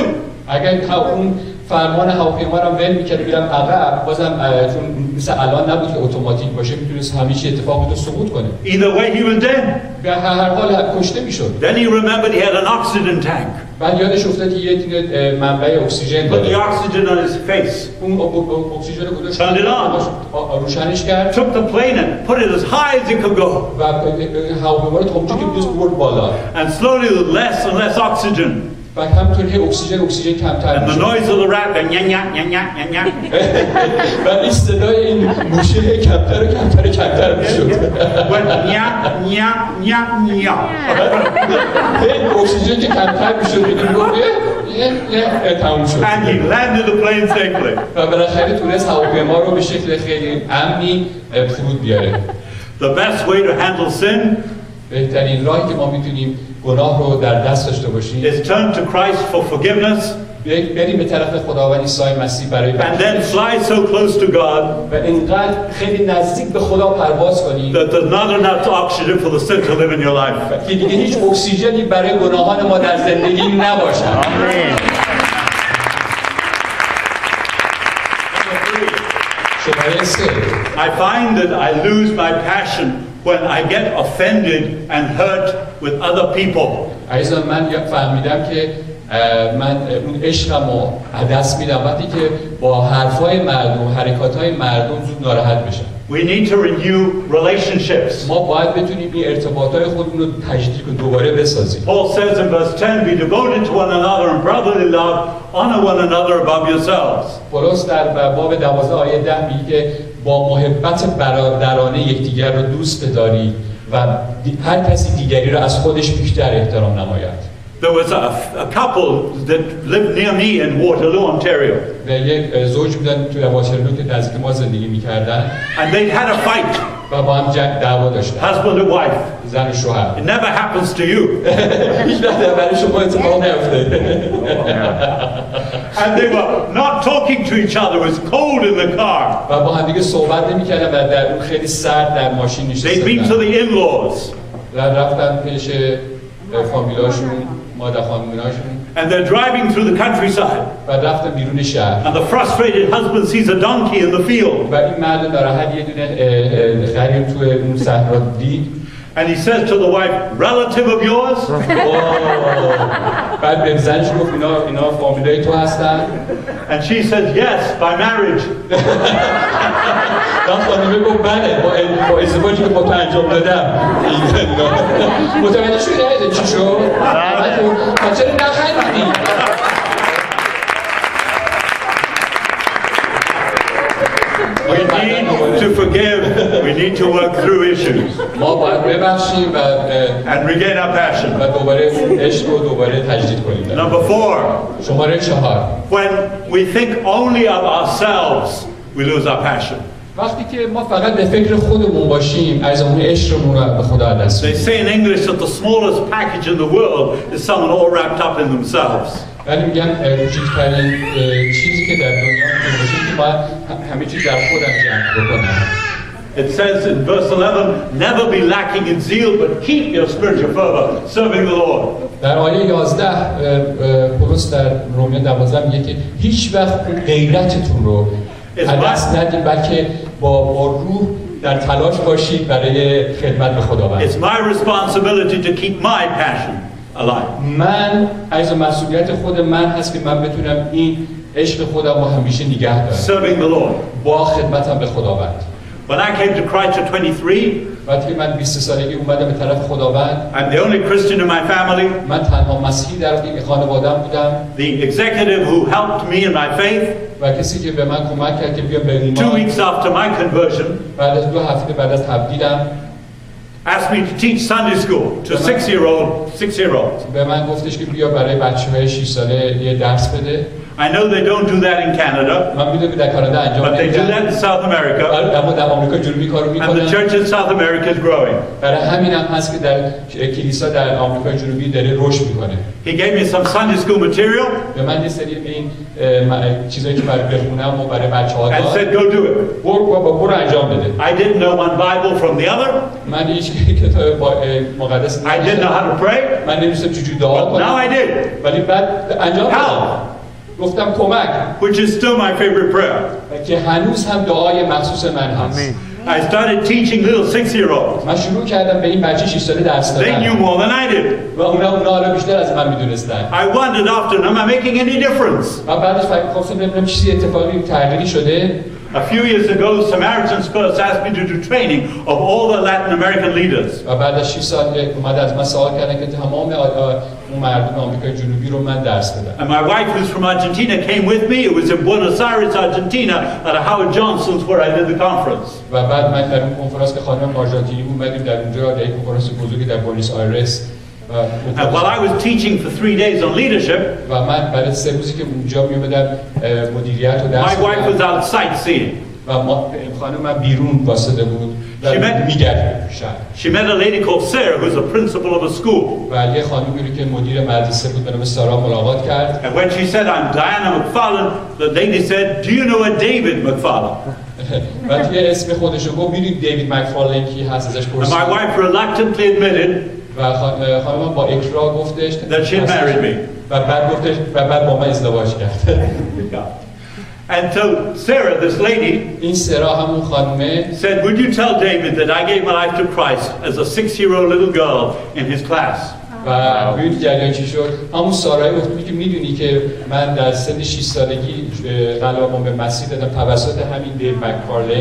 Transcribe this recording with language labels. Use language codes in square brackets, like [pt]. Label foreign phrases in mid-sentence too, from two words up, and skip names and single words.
[fa] اگر اون فرمان هواپیما رو ول میکرد میرم عقب بازم چون مثل الان نبود که اتوماتیک باشه میتونست همیشه اتفاق بیفته سقوط کنه. [en] Either way he was dead. [fa] به هر حال کشته میشد. [en] Then he remembered he had an oxygen tank. [fa] بعد یادش افتاد که یه دونه منبع اکسیژن [en] Put [fa] داره. [en] the oxygen on his face. [fa] اون اکسیژن رو گذاشت. [en] Turned it on. [fa] روشنش کرد. [en] Took the plane and put it as high as it could go. [fa] و هواپیما رو تا اونجا که میتونست برد بالا. [en] And slowly with less and less oxygen. [fa] و همطوری اکسیژن کمتر میشد. [en] And the noise of the rat went nya nya nya nya nya. [fa] و این صدای این موشه کمتر میشد. [en] Went nya nya nya nya. [fa] اکسیژن که کمتر میشد تموم شد. [en] And he landed the plane safely. [fa] و بالاخره تونست هواپیما رو به شکل خیلی امنی فرود بیاره. [en] The best way to handle sin [fa] بهترین راهی که ما میتونیم گناه رو در دست داشته باشیم [en] is turn to Christ for forgiveness. [fa] بریم به طرف خداوند عیسی مسیح برای [en] And then fly so close to God [fa] و اینقدر خیلی نزدیک به خدا پرواز کنیم [en] that there's not enough oxygen for the sin to live in your life. [fa] که دیگه هیچ اکسیژنی برای گناهان ما در زندگی نباشه. آمین. [en] I find that I lose my passion when I get offended and hurt with other people. [fa] عزیزان من فهمیدم که من اون عشقمو از دست میدم وقتی که با حرفای مردم، حرکاتای مردم زود ناراحت بشم. [en] We need to renew relationships. [fa] ما باید بتونیم این ارتباطات خودمون رو تجدید کنیم، دوباره بسازیم. [en] Paul says in verse 10, be devoted to one another in brotherly love, honor one another above yourselves. [fa] پولس در باب 12 آیه 10 میگه که با محبت برادرانه یکدیگر رو دوست بدارید و هر کسی دیگری رو از خودش بیشتر احترام نماید. [en] There was a couple that lived near me in Waterloo, Ontario. [fa] و یک زوج بودن توی واترلو که نزدیک ما زندگی می‌کردن. [en] And they had a fight. [fa] و با هم دعوا داشتن. [en] Husband and wife. [fa] زن و شوهر. [en] It never happens to you. [fa] هیچ وقت برای شما اتفاق نیفته. [en] And they were not talking to each other. It was cold in the car. [fa] و با هم دیگه صحبت نمی‌کردن و در اون خیلی سرد در ماشین نشسته [en] They'd been to the in-laws. [fa] و رفتن پیش فامیلاشون، مادر خانموناشون. [en] And they're driving through the countryside. [fa] و رفتن بیرون شهر. [en] And the frustrated husband sees a donkey in the field. [fa] و این مرد ناراحت یه دونه خریم توی اون صحرا دید. [en] And he says to the wife, relative of yours? [fa] بعد به زنش گفت اینا فامیلای تو هستن. [en] And she says, yes, by marriage. [fa] خانمه گفت بله با ازدواجی که با تو انجام دادم. متوجه شدی چی شد؟ چرا نخندیدی؟ [en] We need to forgive. We need to work through issues. [fa] ما باید ببخشیم و [en] and regain our passion. [fa] و دوباره عشق رو دوباره تجدید کنیم. [en] Number 4. [fa] شماره 4. [en] When we think only of ourselves, we lose our passion. [fa] وقتی که ما فقط به فکر خودمون باشیم، ارزش عشقمون رو به خدا دست میدیم. [en] They say in English that the smallest package in the world is someone all wrapped up in themselves. [fa] ولی میگن کوچکترین چیزی که در دنیا وجود باشه که باید همه چیز در خودم جمع بکنم. [en] It says in verse 11, never be lacking in zeal, but keep your spiritual fervor, serving the Lord. [fa] در آیه 11 پولس در رومیان 12 میگه که هیچ وقت غیرتتون رو از دست ندید، بلکه با روح در تلاش باشید برای خدمت به خداوند. [en] It's my responsibility to keep my passion alive. [fa] من از مسئولیت خود من هست که من بتونم این عشق خودم رو همیشه نگه دارم. [en] Serving the Lord. [fa] با خدمتم به خداوند. [en] When I came to Christ at 23, [fa] وقتی من 20 سالگی اومدم به طرف خداوند. [en] I'm the only Christian in my family. [fa] من تنها مسیحی در خانواده‌ام بودم. [en] The executive who helped me in my faith. [fa] و کسی که به من کمک کرد که بیام به ایمان. [en] 2 weeks after my conversion. [fa] بعد از 2 هفته بعد از تبدیلم. [en] Asked me to teach Sunday school to 6-year-olds. [fa] به من گفتش که بیا برای بچه‌های 6 ساله یه درس بده. [en] I know they don't do that in Canada. [fa] من میدونم که در کانادا انجام [en] But they do that in South America. [fa] اما در آمریکا جنوبی کارو میکنن. [en] And the church in South America is growing. [fa] برای همین هم هست که در کلیسا در آمریکای جنوبی داره رشد میکنه. [en] He gave me some Sunday school material. [fa] به من یه سری این چیزایی که برای بخونم و برای بچه‌ها داد. [en] And said go do it. [fa] برو انجام بده. [en] I didn't know one Bible from the other. [fa] من هیچ کتاب مقدس [en] I didn't know how to pray. [fa] من نمی‌دونستم چجوری دعا کنم. [en] Now I did. [fa] ولی بعد انجام دادم. گفتم کمک. [en] Which is still my favorite prayer. [fa] که هنوز هم دعای مخصوص من هست. [en] I started teaching little 6-year-olds. [fa] من شروع کردم به این بچه 6 ساله درس دادن. [en] They knew more than I did. [fa] و اونا رو بیشتر از من میدونستن. [en] I wondered often, am I making any difference? [fa] من بعدش خواستم ببینم چیزی اتفاقی تغییری شده. [en] A few years ago, Samaritan's Purse asked me to do training of all the Latin American leaders. [fa] و بعد از 6 سال اومد از من سوال کردن که تمام اون مردم آمریکای جنوبی رو من درس بدم. [en] And my wife, who's from Argentina, came with me. It was in Buenos Aires, Argentina, at a Howard Johnson's where I did the conference. [fa] و بعد من در اون کنفرانس که خانم آرژانتینی اومدیم در اونجا در یک کنفرانس بزرگی در بوئنوس آیرس. [en] And while I was teaching for 3 days on leadership, [fa] و من برای 3 روزی که اونجا میومدم مدیریت و درس [en] my wife was out sightseeing. [fa] و خانم من بیرون واسطه بود. [en] She met a lady called Sarah, who's a principal of a school. [fa] و یه خانمی رو که مدیر مدرسه بود به نام سارا ملاقات کرد. [en] And when she said, I'm Diana Macfarlane, the lady said, do you know a David Macfarlane? [fa] وقتی اسم خودش رو گفت می‌دونید دیوید مکفارلین کی هست ازش پرسید. [en] And my wife reluctantly admitted [fa] و خانم با اکراه گفتش [en] that she had married me. [fa] و بعد با من ازدواج کرد. [en] And so Sarah, this lady, [fa] این سارا همون خانومه [en] said, would you tell David that I gave my life to Christ as a 6-year-old little girl in his class? [fa] و ببینید جریان چی شد. همون سارای اختی که میدونی که من در سن 6 سالگی قلبم به مسیح دادم توسط همین دیو مکفارلین